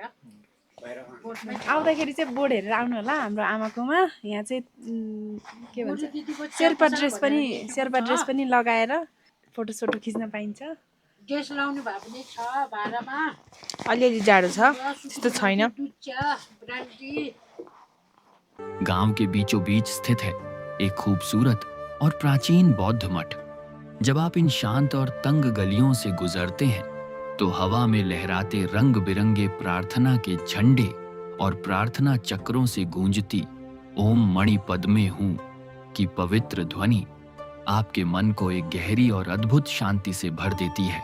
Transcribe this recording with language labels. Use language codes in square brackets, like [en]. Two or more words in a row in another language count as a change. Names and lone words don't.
[ne] आउँदाखेरि चाहिँ बोर्ड हेरेर आउनु होला हाम्रो आमाकोमा। यहाँ चाहिँ के भन्छ शेर्पा ड्रेस पनि लगाएर फोटो सोटो खिच्न पाइन्छ। ड्रेस लाउनु भए पनि छ भाडामा। अलिअलि जाडो छ, त्यस्तो छैन। [hi] गांव के बीचों बीच स्थित है एक खूबसूरत और प्राचीन बौद्ध मठ। जब आप इन शांत और तंग गलियों से गुजरते हैं तो हवा में लहराते रंग बिरंगे प्रार्थना के झंडे और प्रार्थना चक्रों से गूंजती ओम मणि पद्मे हूं की पवित्र ध्वनि आपके मन को एक गहरी और अद्भुत शांति से भर देती है।